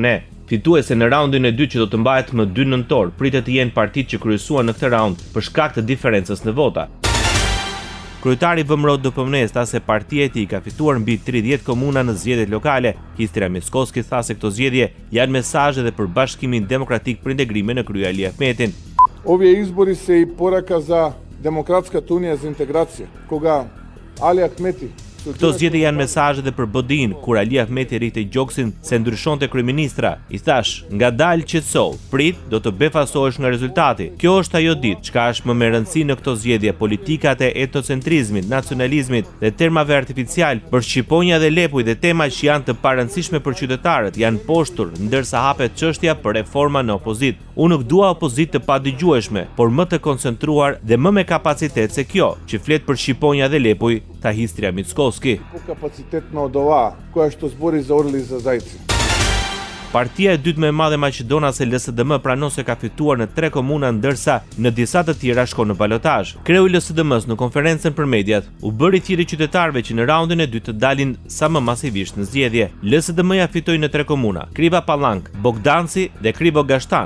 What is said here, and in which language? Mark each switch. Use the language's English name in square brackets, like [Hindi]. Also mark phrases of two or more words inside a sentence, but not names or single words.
[Albanian] Fituese në raundin e dytë që do të mbahet më 2 nëntor pritet të jenë partitë që kryesuan në këtë raund për shkak të diferencës në vota. Kryetari VMRO DPM tha se partia e tij ka fituar mbi 30 komuna në zgjedhjet lokale. Kistria Mickoski tha se këto zgjedhje janë mesazhe dhe për Bashkimin Demokratik për Integrimin në krye Ali Ahmetin. [Macedonian] Ови избори се и порака за Демократска унија за интеграции, кога Али Ахмети. [Albanian] Këto zgjedhje janë mesazhe dhe për BDI-n, kur Ali Ahmeti rritej gjoksin se ndryshonte kryeministra. I thash, ngadalë qetësoj, prit, do të befasohesh nga rezultati. Kjo është ajo ditë, çka është më me rëndësi në këto zgjedhje, politikat e etnocentrizmit, nacionalizmit dhe termave artificial, për Shqiponja dhe Lepuj dhe tema që janë të parëndësishme për qytetarët, janë poshtur, ndërsa hapet çështja për reforma në opozit. Unë nuk dua opozit të padëgjueshme, por më të koncentruar dhe më me kapacitet se kjo, që flet për Shqiponja dhe Lepuj, tha Kistria Mickoski. [Macedonian] Капацитетна од ова која што зборува за орли за зајци. [Albanian] Partia e dytë më e madhe maqedonase LSDM pranon se ka fituar në 3 komuna, ndërsa në disa të tjera shkon në balotazh. Kreu i LSDM-s në konferencën për mediat u bëri thirrje qytetarëve që në raundin e dytë të dalin sa më masivisht në zgjedhje. LSDM-ja fitoi në 3 komuna: Kriva Pallank, Bogdanci dhe Krivo Gashtan.